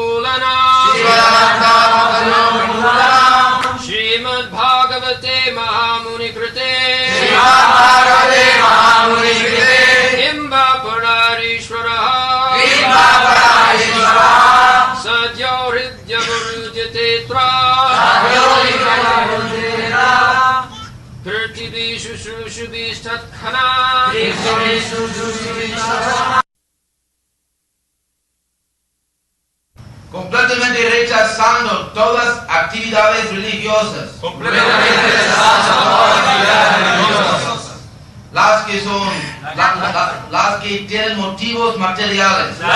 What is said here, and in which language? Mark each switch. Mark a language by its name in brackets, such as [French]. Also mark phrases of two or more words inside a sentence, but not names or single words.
[Sanskrit] mulanam Srimad Bhagavate Mahamuni Krite Imba Pararishvaraha Sadyo Hridya Varujate-tra Kirtibhi Shushrushabhi Tat-khana [Spanish] Completamente rechazando todas actividades religiosas. Las que son, las que tienen motivos materiales.